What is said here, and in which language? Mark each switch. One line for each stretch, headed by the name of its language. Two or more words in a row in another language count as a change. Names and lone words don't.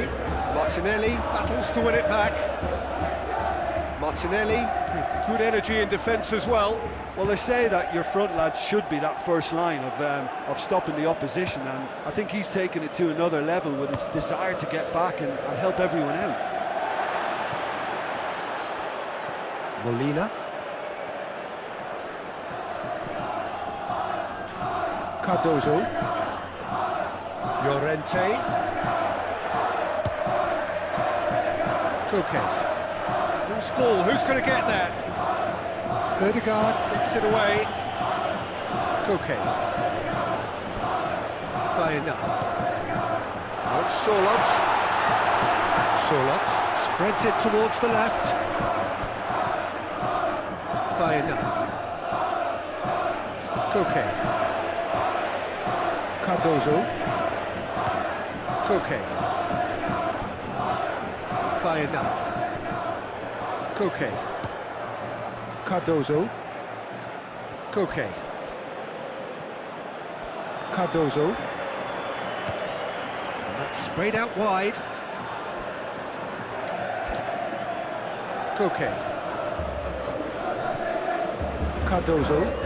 English: Martinelli battles to win it back. Martinelli with good energy in defence as well. Well, they say that your front lads should be that first line of stopping the opposition, and I think he's taken it to another level with his desire to get back and help everyone out. Molina. Cardozo. Llorente. Koke. Loose ball, who's going to get that? Odegaard. Gets it away. Koke. Bayern. Out Solot. Solot. Spreads it towards the left. Bayern. Koke. Cardozo. Koke. Bayern. Koke. Cardozo. Koke. Cardozo. That's sprayed out wide. Koke. Cardozo.